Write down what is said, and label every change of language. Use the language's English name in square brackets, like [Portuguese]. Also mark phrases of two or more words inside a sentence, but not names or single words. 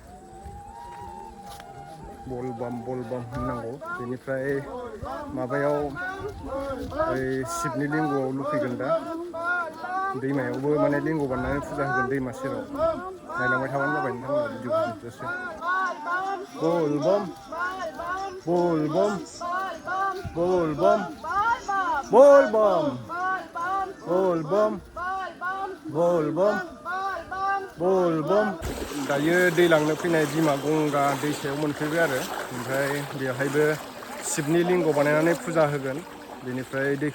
[Bodo] बल बाम होननांगौ बेनिफ्राय माबायाव शिबनि लिंगआव लुफैगोन दा दैमायावबो माने लिंग बानायनानै फुजा होगोन दैमा सेराव नायलांबाय थाबानो जाबाय नोंथांमोना भिडिअ दसे [Hindi] बल बम बल बम बल बम बल बम बल बम बल बम बल बम [Bodo] दायो दै लांनो फैनाय बिमा गंगा दैसायाव मोनफैबाय आरो ओमफ्राय बेवहायबो शिबनि लिंग बानायनानै फुजा होगोन बेनिफ्राय